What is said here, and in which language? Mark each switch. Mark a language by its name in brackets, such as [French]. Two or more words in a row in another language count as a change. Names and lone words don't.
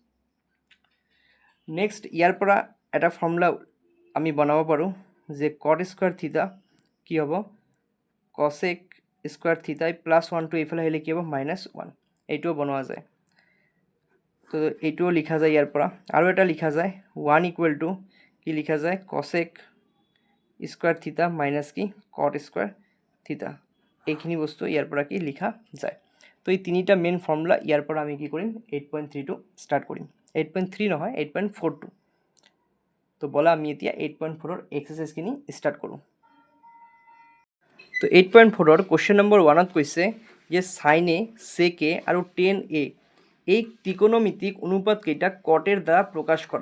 [Assamese] নেক্সট ইয়াৰ পৰা এটা ফৰ্মুলা আমি বনাব পাৰোঁ যে [English] cot square theta [Assamese] কি হ'ব [English] cosec square theta, [Assamese] +1টো এইফালে আহিলে কি হ'ব -1, এইটোও বনোৱা যায়। তো এইটোও লিখা যায় ইয়াৰ পৰা। আৰু এটা লিখা যায় 1 [English] equal to [Assamese] কি লিখা যায় [English] cosec square theta minus [Assamese] কি [English] cot square theta. [Assamese] এইখিনি বস্তু ইয়াৰ পৰা কি লিখা যায়। তো এই তিনিটা [English] main formula [Assamese] ইয়াৰ পৰা আমি কি কৰিম 8.3টো ষ্টাৰ্ট কৰিম। 8.3 নহয় 8.42। তো ব'লা আমি এতিয়া 8.4ৰ এক্সাৰচাইজখিনি ষ্টাৰ্ট কৰোঁ। তো 8.4 [English] question number [Assamese] 1ত কৈছে যে [English] sine A sec A [Assamese] আৰু [English] tan A [Assamese] এই ত্ৰিকোণমিতিক অনুপাতকেইটাক কটেৰ দ্বাৰা প্ৰকাশ কৰা।